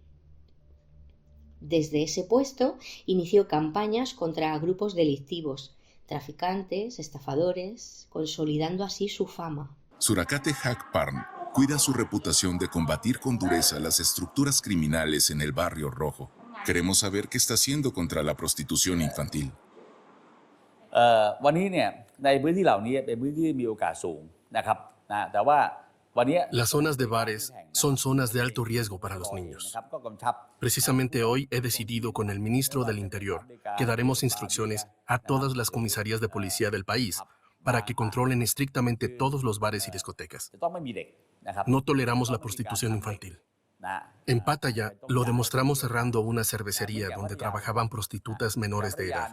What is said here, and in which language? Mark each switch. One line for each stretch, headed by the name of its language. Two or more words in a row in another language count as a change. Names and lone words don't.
Spanish: Desde ese puesto inició campañas contra grupos delictivos, traficantes, estafadores, consolidando así su fama. Surachate Hakparn cuida su reputación de combatir con dureza las estructuras criminales en el Barrio Rojo. Queremos saber qué está haciendo contra la prostitución infantil.
Thai: วันนี้เนี่ยในพื้นที่เหล่านี้เป็นพื้นที่มีโอกาสสูงนะครับแต่ว่าวันนี้
Spanish: Las zonas de bares son zonas de alto riesgo para los niños. Precisamente hoy he decidido con el ministro del Interior que daremos instrucciones a todas las comisarías de policía del país para que controlen estrictamente todos los bares y discotecas. No toleramos la prostitución infantil. En Pattaya lo demostramos cerrando una cervecería donde trabajaban prostitutas menores de edad.